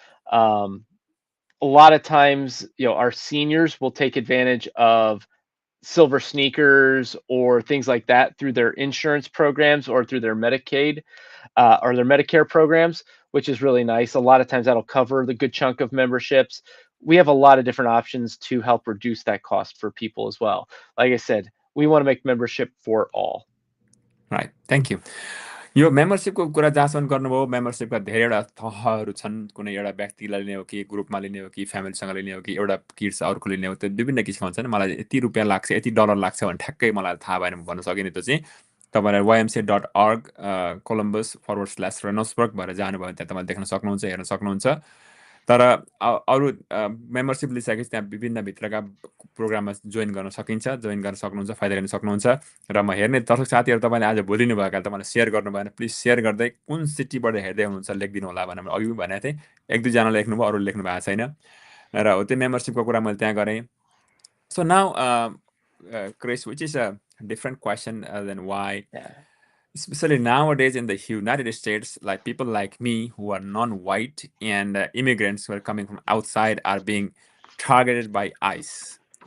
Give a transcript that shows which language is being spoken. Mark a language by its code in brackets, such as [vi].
[en] Um, a lot of times, our seniors will take advantage of silver sneakers or things like that through their insurance programs or through their Medicaid or their Medicare programs, which is really nice. A lot of times that'll cover the good chunk of memberships. We have a lot of different options to help reduce that cost for people as well. Like I said, we want to make membership for all. Right. Thank you. [ne] यो मेम्बरसिपको कुरा जहाँसम्म गर्नुभयो, मेम्बरसिपका धेरैवटा तहहरू छन्। कुनै एउटा व्यक्तिलाई लिने हो कि ग्रुपमा लिने हो कि फ्यामिलीसँग लिने हो कि एउटा किड्स अर्को लिने हो, त्यो विभिन्न किसिमका हुन्छन्। मलाई यति रुपियाँ लाग्छ, यति डलर लाग्छ भने ठ्याक्कै मलाई थाहा भएन भन्न सकिने। त्यो चाहिँ तपाईँलाई YMCA.org Columbus/Reynoldsburg भएर जानुभयो भने त्यहाँ तपाईँले देख्न सक्नुहुन्छ, हेर्न सक्नुहुन्छ। तर अरू मेम्बरसिप लिइसकेपछि त्यहाँ विभिन्न भित्रका प्रोग्राममा जोइन गर्न सकिन्छ, जोइन गर्न सक्नुहुन्छ, फाइदा लिन सक्नुहुन्छ। र म हेर्ने दर्शक साथीहरू तपाईँले आज भोलिनुभएका तपाईँले सेयर गर्नु भएन, प्लिज सेयर गर्दै कुन सिटीबाट हेर्दै हुनुहुन्छ लेखिदिनु होला भनेर मैले अघि पनि भनेको थिएँ। एक दुईजना लेख्नुभयो, अरूले लेख्नु भएको छैन। र हो त्यो मेम्बरसिपको कुरा मैले त्यहाँ गरेँ। [en] So now, Chris, which is a different question than why, Yeah. especially nowadays in the United States, like people like me who are non-white and immigrants who are coming from outside are being targeted by ICE.